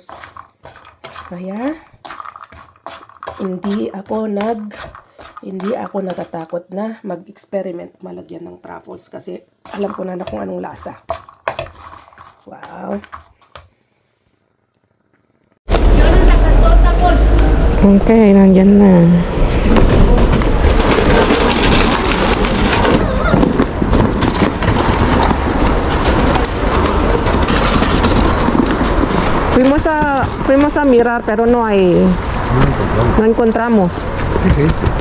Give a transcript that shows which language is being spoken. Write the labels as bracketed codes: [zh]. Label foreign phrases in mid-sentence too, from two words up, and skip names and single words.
[tl] Kaya, hindi ako natatakot na mag-experiment malagyan ng truffles kasi alam ko na kung anong lasa. Wow. Okay, nandyan na. [es] Fuimos a mirar, pero no hay. No encontramos. ¿Qué es este?